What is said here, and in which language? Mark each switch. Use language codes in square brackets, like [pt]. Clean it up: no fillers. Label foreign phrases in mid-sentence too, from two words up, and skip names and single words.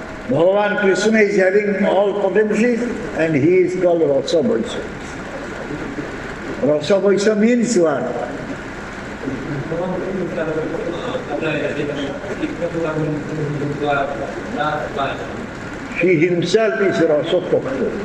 [en] Bhagavan Krishna is having all potencies and he is called Rasa Vaisya. Rasa Vaisya means what? He himself is Rasa Tattva.